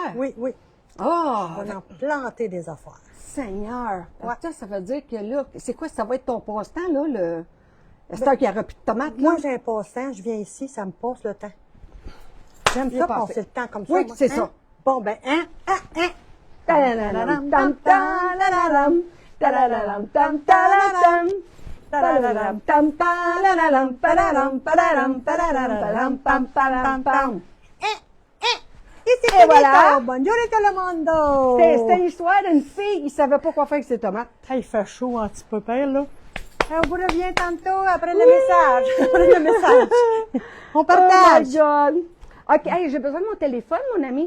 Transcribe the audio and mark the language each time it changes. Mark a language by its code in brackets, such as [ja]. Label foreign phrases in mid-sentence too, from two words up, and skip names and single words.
[fr] Oui, oui. Ah! On va en planter des affaires. Seigneur! Ouais. Ça veut dire que là, c'est quoi, ça va être ton passe-temps, là, le. C'est qu'il n'y aura plus de tomates, là? Moi, j'ai un passe-temps, je viens ici, ça me passe le temps. J'aime Il est ça parfait. passer le temps comme ça. Oui, moi. c'est Hein? ça. Bon, ben, hein? Ta-da-da-da-dam, tam, ta-da-da-dam, ta-da-da-dam, tam, ta-da-dam. Ta-da-da-dam, tam, ta-da-da-dam, pa-da-dam, pa-da-dam, pa-da-dam, pam, pa-dam, pam. Et Et voilà. Bonjour tout le monde! C'était l'histoire d'une fille qui ne savait pas quoi faire avec ses tomates. Il fait chaud un petit peu, père, là. On vous revient tantôt après le message. Après le message. On [en] Oh [fr] partage. [en] my God! [fr] OK, hey, j'ai besoin de mon téléphone, mon ami.